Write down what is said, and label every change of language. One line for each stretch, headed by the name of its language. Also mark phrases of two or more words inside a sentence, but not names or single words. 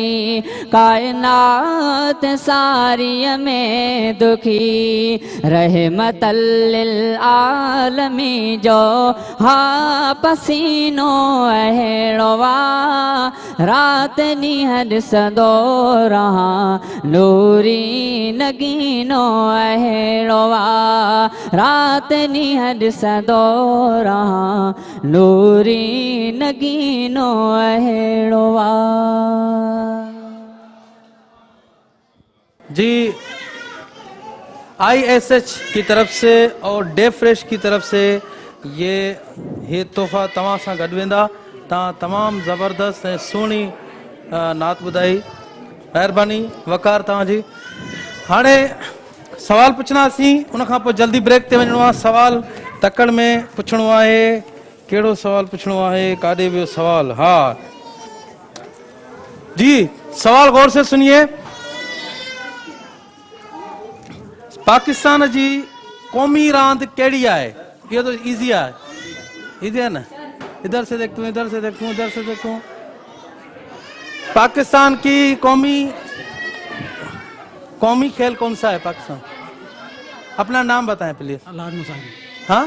Sindhi: कायनात सारीअ में दुखी,
Arabic: رحمة للعالمين
Sindhi: जो हा पसीनो अहिड़ो वा, रात ॾींहं ॾिसंदो रहां नूरी नगीनो अहिड़ो वा, रात ॾींहं ॾिसंदो रहां नूरी नगीनो अहिड़ो वा।
Urdu: جی ISH کی طرف سے اور ڈے فریش کی طرف سے یہ تحفہ
Sindhi: तव्हां सां गॾु वेंदा। तव्हां तमामु ज़बरदस्त ऐं सुहिणी नात ॿुधाई, महिरबानी वकार तव्हांजी। हाणे सवाल पुछंदासीं, उनखां पोइ जल्दी ब्रेक ते वञिणो आहे। सवाल तकड़ में पुछिणो आहे, कहिड़ो सवाल पुछिणो आहे, काॾे वियो सवाल? हा जी,
Urdu: سوال غور سے سنیے.
Sindhi: पाकिस्तान जी कौमी रांदि कहिड़ी आहे?
Urdu: یہ تو ایزی ہے، ایزی ہے نا. ادھر سے دیکھتا ہوں، ادھر سے دیکھتا ہوں، ادھر سے دیکھتا ہوں۔ پاکستان کی قومی کھیل کون سا ہے پاکستان? اپنا نام بتائیں پلیز. अलार नुसांगी। हाँ,